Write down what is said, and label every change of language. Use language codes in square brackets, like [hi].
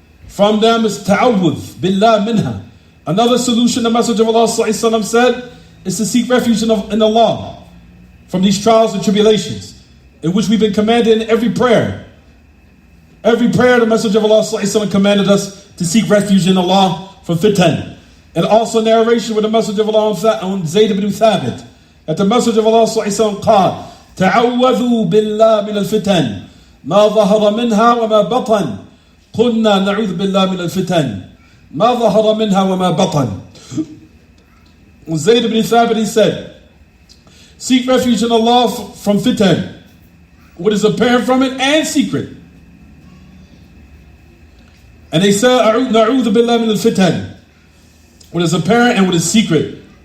[en] From them is ta'awudh billah minha. Another solution the Messenger of Allah ﷺ said is to seek refuge in Allah from these trials and tribulations, in which we've been commanded in every prayer. Every prayer the Messenger of Allah ﷺ commanded us to seek refuge in Allah from fitan. And also narration with the Messenger of Allah [ar] on Zayd ibn Thabit, that the Messenger of Allah ﷺ قال تعوذوا بالله من الفتن ما ظهر منها وما بطن قلنا نعوذ بالله من الفتن ما ظهر منها وما بطن. [en] When Zayd ibn Thabit, he said, seek refuge in Allah from fitan, what is apparent from it and secret. And they said, [ar] نعوذ بالله من الفتن, [en] what is apparent and what is secret.